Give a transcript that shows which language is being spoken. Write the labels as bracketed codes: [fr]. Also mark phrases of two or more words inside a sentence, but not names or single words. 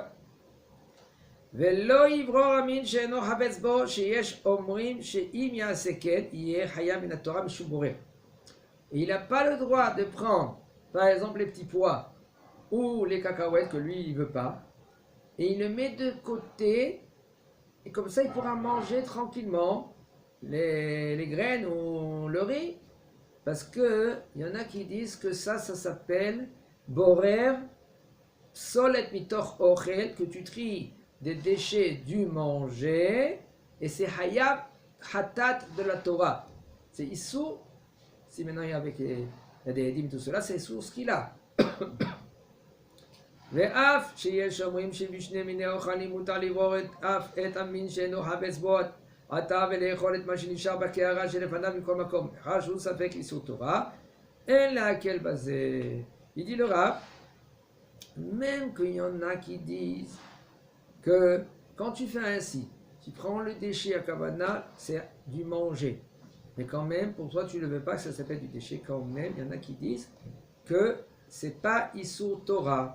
[fr] Et il n'a pas le droit de prendre, par exemple, les petits pois ou les cacahuètes que lui, il ne veut pas, et il le met de côté, et comme ça, il pourra manger tranquillement les graines ou le riz, parce qu'il y en a qui disent que ça s'appelle [he] בורר פסולת מתוך אוכל, [fr] que tu tries des déchets du manger, et c'est [he] חייב חטאת [fr] de la Torah. C'est issou, si maintenant il y a des edim, tout cela, c'est issou ce qu'il a. [he] ואף שיש אומרים שבשני מיני אוכלים מותר לברור אף את המין שאינו חפץ בו עתה ולאכול את מה שנשאר בקערה שלפניו מכל מקום, מאחר שהוא ספק איסור תורה, אין להקל בזה. [fr] Il dit le Rav, même qu'il y en a qui disent que quand tu fais ainsi, tu prends le déchet à Kavana, c'est du manger. Mais quand même, pour toi, tu ne veux pas que ça s'appelle du déchet. Quand même, il y en a qui disent que c'est pas [he] איסור תורה.